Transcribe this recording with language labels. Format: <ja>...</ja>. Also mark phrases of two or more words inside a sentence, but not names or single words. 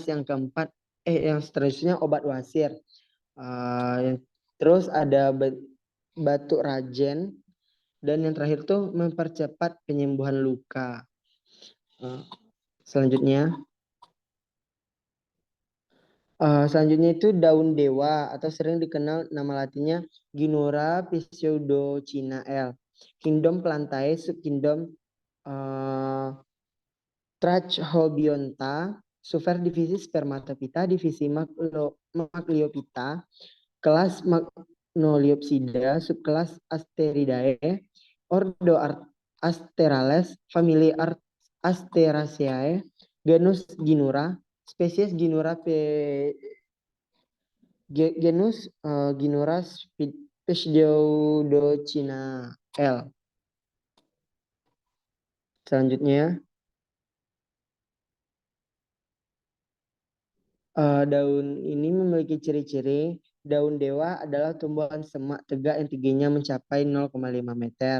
<id>Yang seterusnya obat wasir. Terus ada batuk rajen, dan yang terakhir tuh mempercepat penyembuhan luka. Selanjutnya itu daun dewa atau sering dikenal nama latinnya Ginora pseudocina L. Kingdom Plantae, subkingdom Trachobionta, superdivisi Spermatophyta, divisi Magnoliophyta, kelas Magnoliopsida, subkelas Asteridae, ordo Asterales, famili Asteraceae, genus Ginura, spesies Ginura genus Ginura Pseudochina L. Selanjutnya, daun ini memiliki ciri-ciri. Daun dewa adalah tumbuhan semak tegak yang tingginya mencapai 0,5 meter.</id>